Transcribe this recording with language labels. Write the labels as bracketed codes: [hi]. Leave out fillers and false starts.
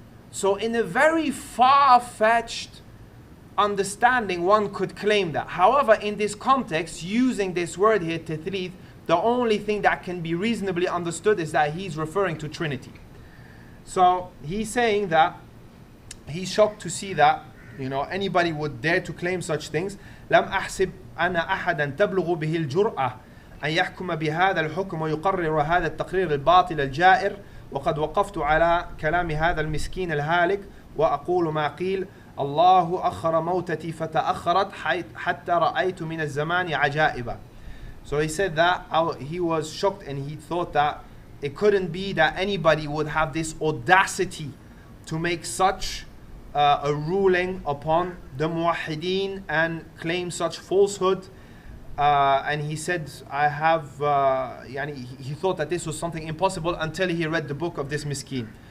[en] So in a very far-fetched understanding, one could claim that. However, in this context, using this word here, tathlith, the only thing that can be reasonably understood is that he's referring to Trinity. So he's saying that he's shocked to see that, you know, anybody would dare to claim such things. [ar] لم أحسب أن أحدا تبلغ به الجرأة أن يحكم بهذا الحكم ويقرر هذا التقرير الباطل الجائر وقد وقفت على كلام هذا المسكين الهالك وأقول ما قيل الله أخر موتتي فتأخرت حتى رأيت من الزمان عجائبا. [en] So he said that he was shocked and he thought that it couldn't be that anybody would have this audacity to make such a ruling upon the muwahhideen and claim such falsehood. And he said, he thought that this was something impossible until he read the book of this miskin.